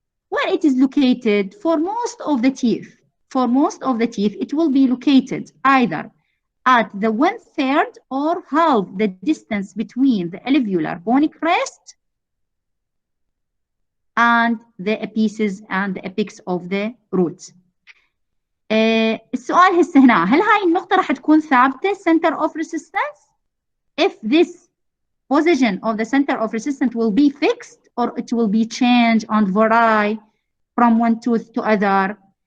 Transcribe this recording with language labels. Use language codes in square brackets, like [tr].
[en] Where it is located for most of the teeth. For most of the teeth, it will be located either at the 1/3 or half the distance between the alveolar bony crest and the apices and the apex of the roots. [ar] السؤال هسه هنا، هل هاي النقطة راح تكون ثابتة center of resistance? [en] If this position of the center of resistance will be fixed or it will be changed and vary from one tooth to other?